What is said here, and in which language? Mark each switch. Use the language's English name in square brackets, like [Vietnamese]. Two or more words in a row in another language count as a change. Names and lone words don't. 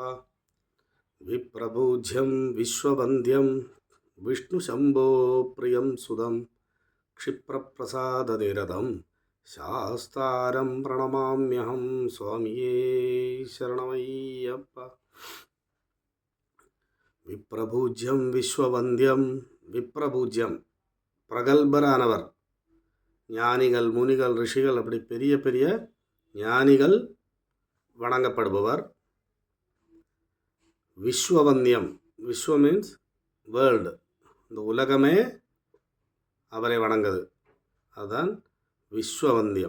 [Sanskrit] വിപ്രപൂജ്യം വിശ്വവന്ദ്യം വിഷ്ണുശംഭോ പ്രിയം സുതം ക്ഷിപ്രപ്രസാദനിരതം ശാസ്താരം പ്രണമാമ്യഹം. [Malayalam] സ്വാമിയേ ശരണമയ്യപ്പ. [Sanskrit] വിപ്രപൂജ്യം വിശ്വവന്ദ്യം. [Tamil] விப்ரபூஜ்யம் பிரகல்பரானவர், ஞானிகள் முனிகள் ரிஷிகள் அப்படி பெரிய பெரிய ஞானிகள் வணங்கப்படுபவர். விஸ்வவந்தியம், விஸ்வ [English] means world, [Tamil] இந்த உலகமே அவரை வணங்குது, அதுதான் விஸ்வவந்தியம்.